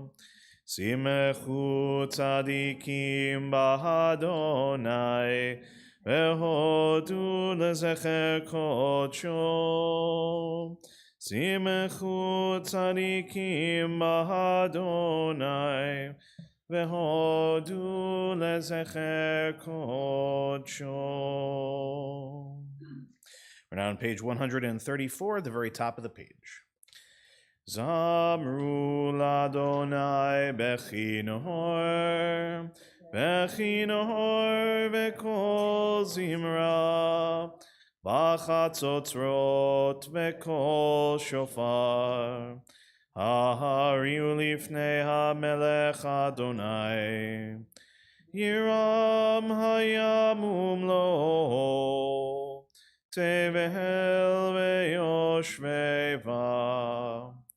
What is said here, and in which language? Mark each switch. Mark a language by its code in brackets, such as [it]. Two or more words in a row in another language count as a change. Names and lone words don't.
[he] שמחו צדיקים באדני והודו לזכר קדשו. שמחו צדיקים באדני והודו לזכר קדשו. [en] We're now on page 134, at the very top of the page. [he] זמרו לאדני בכנור בכנור וקול זמרה בחצצרות וקול שופר הריעו לפני המלך אדני ירעם הים ומלאו תבל וישבי בה.